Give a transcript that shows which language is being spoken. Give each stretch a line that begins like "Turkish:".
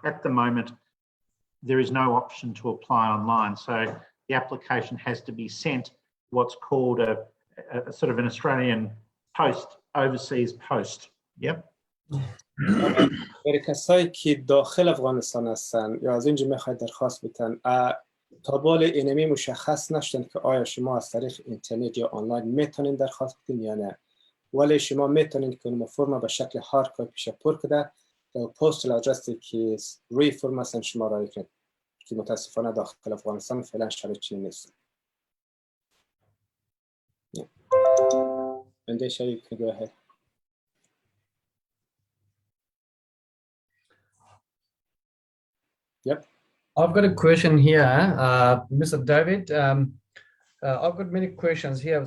English: At the moment, there is no option to apply online, so the application has to be sent what's called a sort of an Australian post, overseas post. Yep.
Persian: برای کسایی که داخل افغانستان هستن یا از اینجا میخواید درخواست بدن، تا بال اینمی مشخص نشدن که آیا شما از طریق اینترنت یا آنلاین میتونین درخواست بدین یا نه، ولی شما میتونین که اون فرم به شکل هارد کپی پیش پر کنه و پستال آدرسی که روی فرم هستن شما رای کنید که متاسفانه داخل افغانستان فعلا شرایط چنین نیست.
English: And they you can go ahead. Yep. I've got a question here, Mr. David. I've got many questions here.